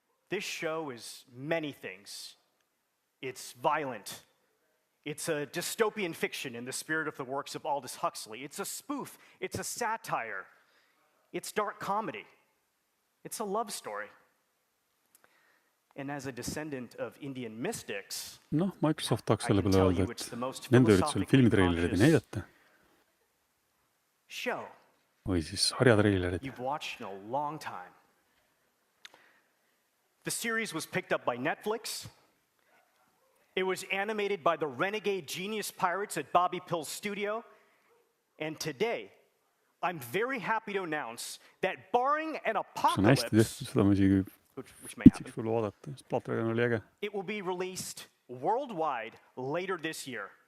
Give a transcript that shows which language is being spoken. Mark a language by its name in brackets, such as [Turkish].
[English] This show is many things. It's violent. It's a dystopian fiction in the spirit of the works of Aldous Huxley. It's a spoof. It's a satire. It's dark comedy. It's a love story. And as a descendant of Indian mystics, [Estonian] no, Microsoft tahaks selle peale öelda, et nende üritusel filmitreilerid ei näidata. Või siis sarjatreilerid. [English] You've watched in a long time. The series was picked up by Netflix. It was animated by the renegade genius pirates at Bobby Pill's studio. And today, I'm very happy to announce that barring an apocalypse, which may happen, it will be released worldwide later this year.